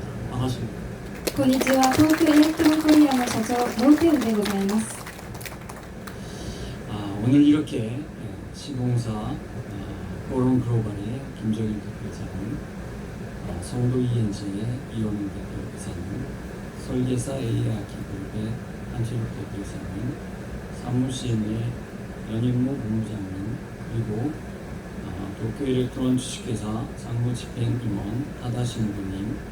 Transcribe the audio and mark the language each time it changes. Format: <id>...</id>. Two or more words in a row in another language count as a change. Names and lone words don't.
<ko>반갑습니다.</ko> <ja>こんにちは、東京エレクトロンコリアの社長ノーテウでございます。</ja> <ko>오늘 이렇게 시공사 포럼 글로벌의 김정일 대표이사는 성도 ENG의 이원웅 대표이사는 설계사 AI아키 그룹의 한철욱 대표이사는 사무실의 연인모 본부장님 그리고 도쿄 일렉트론 주식회사 상무 집행임원 하다 신부님,</ko>